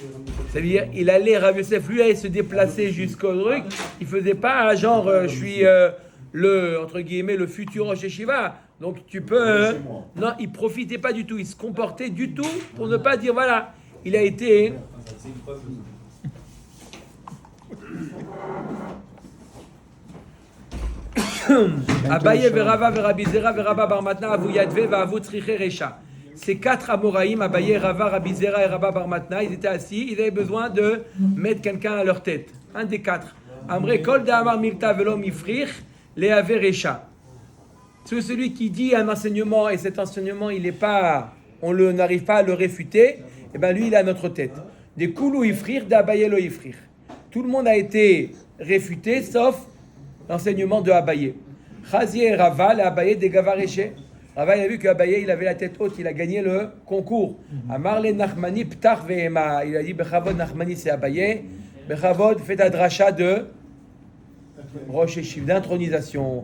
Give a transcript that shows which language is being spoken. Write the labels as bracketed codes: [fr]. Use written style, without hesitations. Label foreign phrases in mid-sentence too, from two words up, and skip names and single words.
[fr] C'est-à-dire, il allait, Rav Yosef, lui allait se déplacer jusqu'au truc, il faisait pas genre, je suis le, entre guillemets, le futur [he] Rosh Yeshiva, [fr] donc tu peux... non, il profitait pas du tout, il se comportait du tout pour ne pas dire, voilà, il a été... C'est une preuve. [arc] Abaye verava Rabbi Zera veraba bar matna avu yadve va'avu tzriche recha. [fr] Ces 4 Amoraïm, Abaye, Rava, Rabbi Zera et Rabba bar matna, ils étaient assis, ils avaient besoin de mettre quelqu'un à leur tête. Un des 4. [arc] Amre kol de amar milta velo mifrich leave recha. [fr] Celui qui dit un enseignement et cet enseignement, il est pas, n'arrive pas à le réfuter, et ben lui, il est à notre tête. [arc] Des koulou ifrir, d'Abaye lo ifrir. [fr] Tout le monde a été réfuté, sauf l'enseignement de Abaye. Chazi et Rava, l'Abaye des Gavareché. Rava, il a vu qu'Abaye, il avait la tête haute, il a gagné le concours. [arc] Amar le Nachmani, Ptach ve'ema. [fr] Il a dit, Bechavod Nachmani, c'est Abaye. Bechavod, fait la dracha de [he] Rosh Yeshiva, [fr] d'intronisation.